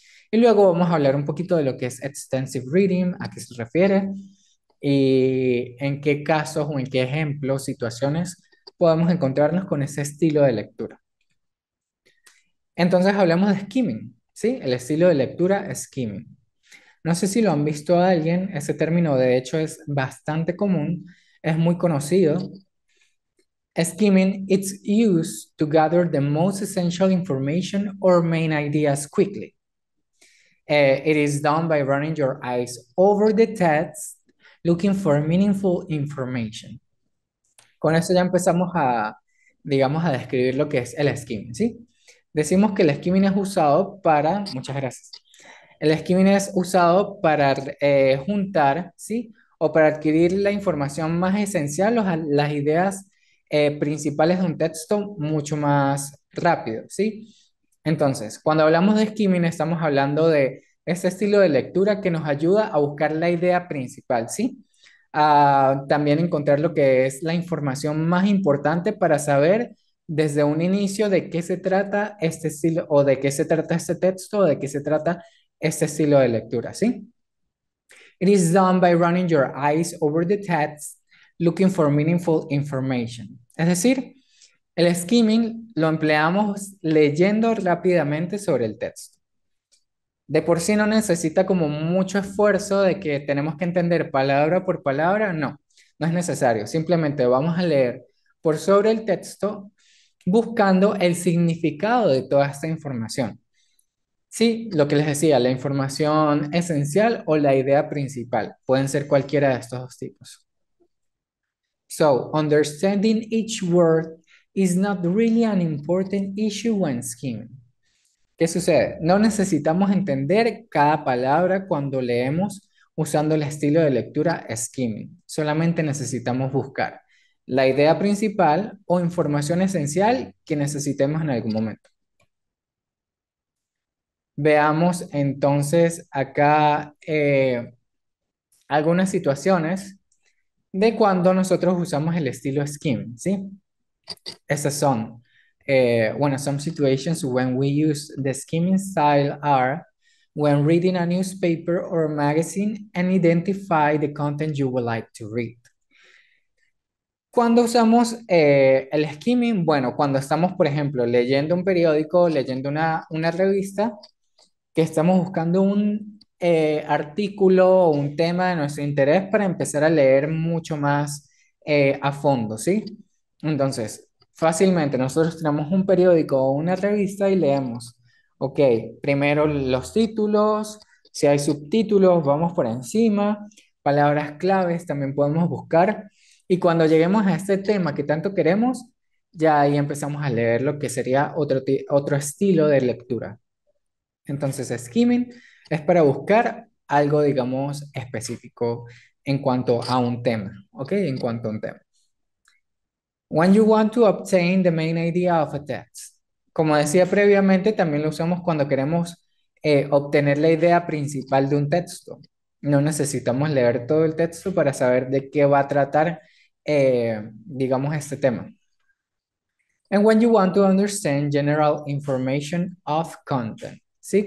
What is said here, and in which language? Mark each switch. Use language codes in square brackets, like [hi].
[es] Y luego vamos a hablar un poquito de lo que es extensive reading, a qué se refiere y en qué casos o en qué ejemplos, situaciones podemos encontrarnos con ese estilo de lectura. Entonces hablamos de skimming, ¿sí? El estilo de lectura skimming. No sé si lo han visto a alguien, ese término de hecho es bastante común, es muy conocido. [en] Skimming, it's used to gather the most essential information or main ideas quickly. It is done by running your eyes over the text, looking for meaningful information. [es] Con eso ya empezamos a, digamos, a describir lo que es el skimming, ¿sí? Decimos que el skimming es usado para, muchas gracias. El skimming es usado para juntar, ¿sí? O para adquirir la información más esencial o las ideas principales de un texto mucho más rápido, ¿sí? Entonces, cuando hablamos de skimming, estamos hablando de ese estilo de lectura que nos ayuda a buscar la idea principal, ¿sí? A también encontrar lo que es la información más importante para saber desde un inicio de qué se trata este estilo o de qué se trata este texto o de qué se trata este estilo de lectura, ¿sí? [en] It is done by running your eyes over the text, looking for meaningful information. [es] Es decir, el skimming lo empleamos leyendo rápidamente sobre el texto. De por sí no necesita como mucho esfuerzo de que tenemos que entender palabra por palabra, no, no es necesario. Simplemente vamos a leer por sobre el texto buscando el significado de toda esta información. Sí, lo que les decía, la información esencial o la idea principal. Pueden ser cualquiera de estos dos tipos. [en] So, understanding each word is not really an important issue when skimming. [es] ¿Qué sucede? No necesitamos entender cada palabra cuando leemos usando el estilo de lectura skimming. Solamente necesitamos buscar la idea principal o información esencial que necesitemos en algún momento. Veamos entonces acá algunas situaciones de cuando nosotros usamos el estilo skimming, ¿sí? Esas son, bueno, [en] some situations when we use the skimming style are when reading a newspaper or magazine and identify the content you would like to read. [es] Cuando usamos el skimming, bueno, cuando estamos, por ejemplo, leyendo un periódico, leyendo una revista, que estamos buscando un artículo o un tema de nuestro interés para empezar a leer mucho más a fondo, ¿sí? Entonces, fácilmente nosotros tenemos un periódico o una revista y leemos, ok, primero los títulos, si hay subtítulos, vamos por encima, palabras claves también podemos buscar y cuando lleguemos a este tema que tanto queremos, ya ahí empezamos a leer lo que sería otro estilo de lectura. Entonces, skimming es para buscar algo, digamos, específico en cuanto a un tema, ¿ok? En cuanto a un tema. [en] When you want to obtain the main idea of a text. [es] Como decía previamente, también lo usamos cuando queremos obtener la idea principal de un texto. No necesitamos leer todo el texto para saber de qué va a tratar, digamos, este tema. [en] And when you want to understand general information of content, ¿sí?